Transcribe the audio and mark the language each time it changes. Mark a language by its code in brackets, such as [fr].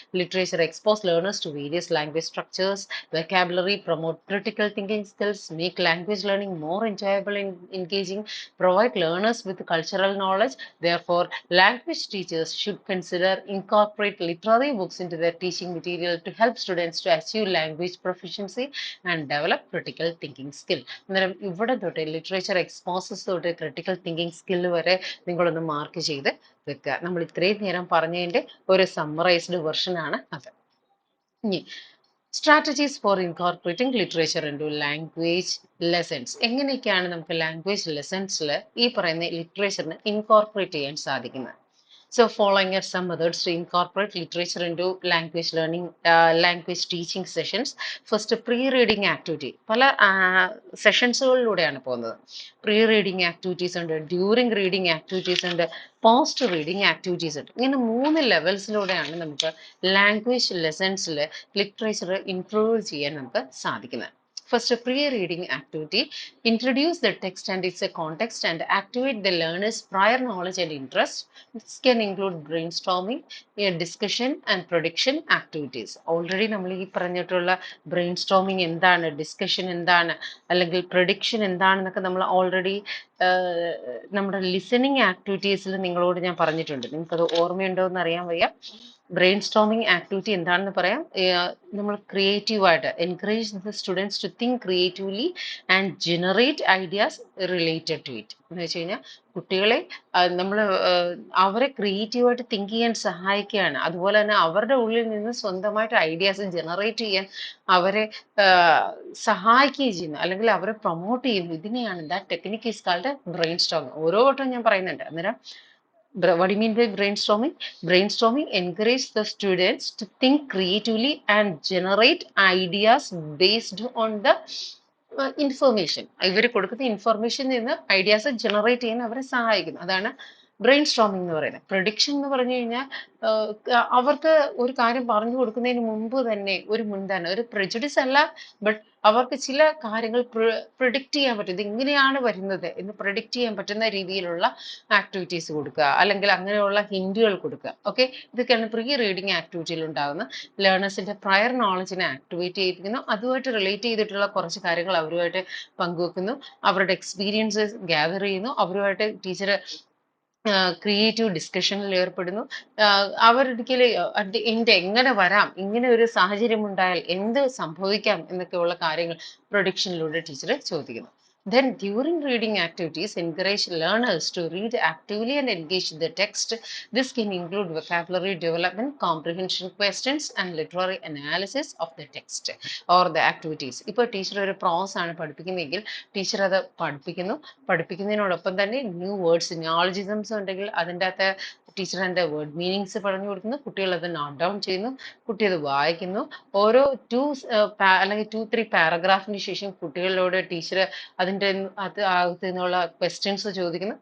[en] Literature exposes learners to various language structures, vocabulary, promote critical thinking skills, make language learning more enjoyable and engaging, provide learners with cultural knowledge. Therefore, language teachers should consider incorporate literary books into their teaching material to help students to achieve language proficiency and develop critical thinking skill. [ml] അന്നേരം ഇവിടെ തൊട്ട് literature exposes തൊട്ട് critical thinking skill വരെ നിങ്ങളൊന്ന് mark ചെയ്ത് വെക്കുക. നമ്മൾ ഇത്രയും നേരം പറഞ്ഞതിൻ്റെ ഒരു സമ്മറൈസ്ഡ് വെർഷൻ ആണ് അത്. [en] ഇനി strategies for incorporating literature into language lessons. [ml] എങ്ങനെയൊക്കെയാണ് നമുക്ക് ലാംഗ്വേജ് ലെസൺസിൽ ഈ പറയുന്ന ലിറ്ററേച്ചറിന് ഇൻകോർപ്പറേറ്റ് ചെയ്യാൻ സാധിക്കുന്നത്? [en] So following are some methods to incorporate literature into language learning, language teaching sessions. First, pre-reading activity. [ml] പല സെഷൻസുകളിലൂടെയാണ് പോകുന്നത്. പ്രീ-റീഡിങ് ആക്ടിവിറ്റീസ് ഉണ്ട്, ഡ്യൂറിങ് റീഡിങ് ആക്ടിവിറ്റീസ് ഉണ്ട്, പോസ്റ്റ് റീഡിങ് ആക്ടിവിറ്റീസ് ഉണ്ട്. ഇങ്ങനെ 3 ലെവൽസിലൂടെയാണ് നമുക്ക് ലാംഗ്വേജ് ലെസൺസിൽ ലിറ്ററേച്ചർ ഇംപ്രൂവ് ചെയ്യാൻ നമുക്ക് സാധിക്കുന്നത്. [en] First, a pre-reading activity. Introduce the text and its context and activate the learner's prior knowledge and interest. This can include brainstorming, discussion and prediction activities. [ml] Already നമ്മൾ ഈ പറഞ്ഞിട്ടുള്ള ബ്രെയിൻസ്റ്റോമിങ് എന്താണ്, ഡിസ്കഷൻ എന്താണ്, അല്ലെങ്കിൽ prediction എന്താണെന്നൊക്കെ നമ്മൾ ഓൾറെഡി നമ്മുടെ ലിസണിങ് ആക്ടിവിറ്റീസിൽ നിങ്ങളോട് ഞാൻ പറഞ്ഞിട്ടുണ്ട്. നിങ്ങൾക്കത് ഓർമ്മയുണ്ടോ എന്ന് അറിയാൻ വയ്യ. ബ്രെയിൻ ആക്ടിവിറ്റി എന്താണെന്ന് പറയാം. നമ്മൾ ക്രിയേറ്റീവായിട്ട് [en] Encourage the students to think creatively and generate ideas related to it. [ml] എന്ന് വെച്ച് കഴിഞ്ഞാൽ കുട്ടികളെ നമ്മൾ അവരെ ക്രിയേറ്റീവായിട്ട് തിങ്ക് ചെയ്യാൻ സഹായിക്കുകയാണ്. അതുപോലെ തന്നെ അവരുടെ ഉള്ളിൽ നിന്ന് സ്വന്തമായിട്ട് ഐഡിയാസ് ജനറേറ്റ് ചെയ്യാൻ അവരെ സഹായിക്കുകയും ചെയ്യുന്നു, അല്ലെങ്കിൽ അവരെ പ്രൊമോട്ട് ചെയ്യുന്നു. ഇതിനെയാണ് [en] That technique is called brainstorming. [ml] ഓരോ വട്ടം ഞാൻ പറയുന്നുണ്ട്. [en] അന്നേരം what do you mean by brainstorming? Brainstorming encourages the students to think creatively and generate ideas based on the information. [ml] ഇവർ കൊടുക്കുന്ന ഇൻഫർമേഷനിൽ നിന്ന് ഐഡിയാസ് ജനറേറ്റ് ചെയ്യാൻ അവരെ സഹായിക്കുന്നു. അതാണ് ബ്രെയിൻ സ്റ്റോമിംഗ് എന്ന് പറയുന്നത്. പ്രൊഡിക്ഷൻ എന്ന് പറഞ്ഞു കഴിഞ്ഞാൽ അവർക്ക് ഒരു കാര്യം പറഞ്ഞു കൊടുക്കുന്നതിന് മുമ്പ് തന്നെ ഒരു മുൻധാരണ, ഒരു പ്രെജുഡിസ് അല്ല, ബട്ട് അവർക്ക് ചില കാര്യങ്ങൾ പ്രിഡിക്റ്റ് ചെയ്യാൻ പറ്റും. ഇത് ഇങ്ങനെയാണ് വരുന്നത് എന്ന് പ്രിഡിക്റ്റ് ചെയ്യാൻ പറ്റുന്ന രീതിയിലുള്ള ആക്ടിവിറ്റീസ് കൊടുക്കുക, അല്ലെങ്കിൽ അങ്ങനെയുള്ള ഹിന്റുകൾ കൊടുക്കുക. ഓക്കെ, ഇതൊക്കെയാണ് പ്രീ റീഡിങ് ആക്ടിവിറ്റിയിൽ ഉണ്ടാകുന്ന ലേണേഴ്സിന്റെ പ്രയർ നോളജിനെ ആക്ടിവേറ്റ് ചെയ്യിപ്പിക്കുന്നു. അതുമായിട്ട് റിലേറ്റ് ചെയ്തിട്ടുള്ള കുറച്ച് കാര്യങ്ങൾ അവരുമായിട്ട് പങ്കുവെക്കുന്നു, അവരുടെ എക്സ്പീരിയൻസസ് ഗ്യാദർ ചെയ്യുന്നു, അവരുമായിട്ട് ടീച്ചർ ക്രിയേറ്റീവ് ഡിസ്കഷനിൽ ഏർപ്പെടുന്നു. അവരൊരിക്കലും എൻ്റെ എങ്ങനെ വരാം, ഇങ്ങനെ ഒരു സാഹചര്യം ഉണ്ടായാൽ എന്ത് സംഭവിക്കാം എന്നൊക്കെയുള്ള കാര്യങ്ങൾ പ്രൊഡിക്ഷനിലൂടെ ടീച്ചർ ചോദിക്കുന്നു. [en] Then during reading activities, encourage learners to read actively and engage the text. This can include vocabulary development, comprehension questions, and literary analysis of the text or the activities. [ml] ഇപ്പോൾ ടീച്ചർ ഒരു പ്രോസ് ആണ് പഠിപ്പിക്കുന്നതെങ്കിൽ teacher അത് പഠിപ്പിക്കുന്നതിനോടൊപ്പം തന്നെ new words, നിയോളജിസംസ് ഉണ്ടെങ്കിൽ അതിൻ്റെ അകത്ത് teacher അതിൻ്റെ word meanings പറഞ്ഞു കൊടുക്കുന്നു, കുട്ടികൾ അത് നോട്ട് ഡൗൺ ചെയ്യുന്നു, കുട്ടി അത് വായിക്കുന്നു. ഓരോ അല്ലെങ്കിൽ 2-3 പാരഗ്രാഫിന് ശേഷം കുട്ടികളോട് ടീച്ചർ അതിൻ്റെ അകത്ത് നിന്നുള്ള ക്വസ്റ്റ്യൻസ് ചോദിക്കുന്നു.